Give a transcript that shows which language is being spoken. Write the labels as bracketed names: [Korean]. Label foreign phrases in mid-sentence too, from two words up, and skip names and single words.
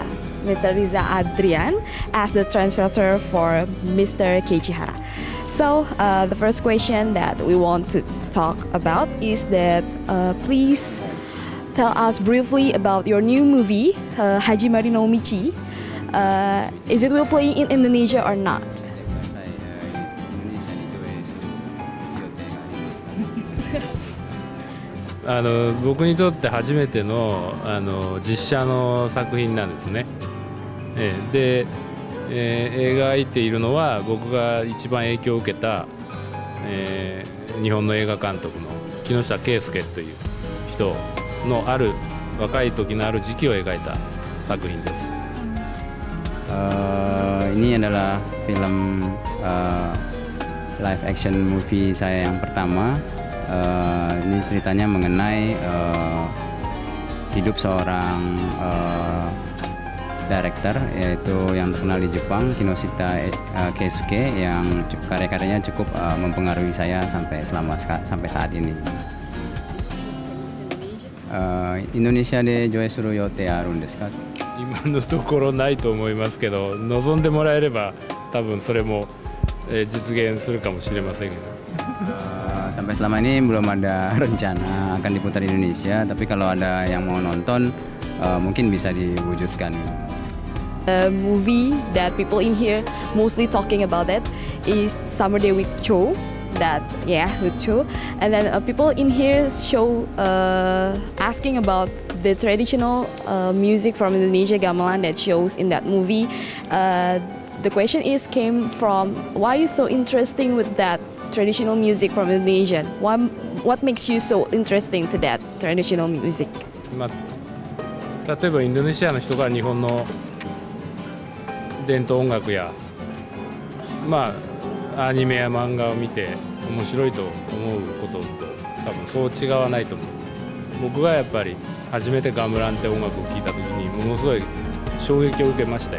[English] Riza Adrian as the translator for Mr. Keiichi Hara. So the first question that we want to talk about is that please tell us briefly about your new movie, Hajimari no Michi. Is it will play in Indonesia or not? [Japanese] 僕にとって初めての実写の作品なんですね。で、描いているのは僕が一番影響を受けた、日本の映画監督の木下圭介という人のある若い時のある時期を描いた作品です。 [Indonesian] Ini adalah film [English] live action movie [Indonesian] saya yang pertama. Ini ceritanya mengenai hidup seorang director, yaitu yang terkenal di Jepang, Kinoshita Keisuke, yang karya-karyanya cukup mempengaruhi saya sampai saat ini. [Japanese] Indonesia で上映する予定あるんですか？今のところないと思いますけど、望んでもらえれば多分それも実現するかもしれませんけど。 [Indonesian] Sampai selama ini belum ada rencana akan diputar di Indonesia, tapi kalau ada yang mau nonton, mungkin bisa diwujudkan. [English] The movie that people in here mostly talking about it is Summer Day with Cho. With Cho. And then people in here show asking about the traditional music from Indonesia, gamelan, that shows in that movie. The question came from, why are you so interesting with that traditional music from Indonesia? What makes you so interesting to that traditional music? [Japanese] 例えばインドネシアの人が日本の伝統音楽や、アニメや漫画を見て面白いと思うことと多分そう違わないと思う。僕がやっぱり初めてガムランって音楽を聴いた時にものすごい衝撃を受けましたよ。